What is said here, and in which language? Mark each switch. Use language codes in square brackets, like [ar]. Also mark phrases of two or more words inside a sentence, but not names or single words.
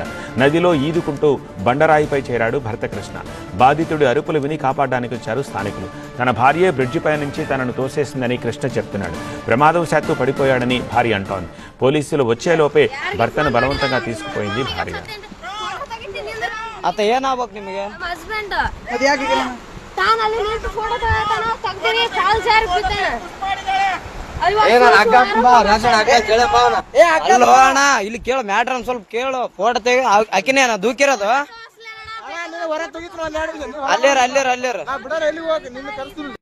[te] నదిలో ఈదుకుంటూ బండరాయిపై చేరాడు భర్త కృష్ణ. బాధితుడి అరుపులు విని కాపాడడానికి వచ్చారు స్థానికులు. తన భార్యే బ్రిడ్జిపై నుంచి తనను తోసేసిందని కృష్ణ చెప్తున్నాడు. ప్రమాదవశాత్తు పడిపోయాడని భార్య అంటోంది. పోలీసులు వచ్చేలోపే భర్తను బలవంతంగా తీసుకుపోయింది భార్య. [kn] ಅತ್ತ ಏನಾಗ್ಬೇಕು ನಿಮಗೆ? ಹಸ್ಬೆಂಡ್ ಅದು ಯಾಕೆ ತಾನು ಅಲ್ಲಿ ನಿಂತು ಫೋಟೋ ತಗೋತಾನೋ ತಗ್ದಿರಿ ಕಾಲ್ ಜಾರಿ ಬಿದ್ದಾನೆ. ಅಣ್ಣ ಇಲ್ಲಿ ಕೇಳು ಮ್ಯಾಟ್ರ್ ಒಂದ್ ಸ್ವಲ್ಪ ಕೇಳು. ಫೋಟೋ ತೆಗಿ ಅಕ್ಕಿನೇ ದೂಕಿರೋದು ಅಲ್ಲೇರ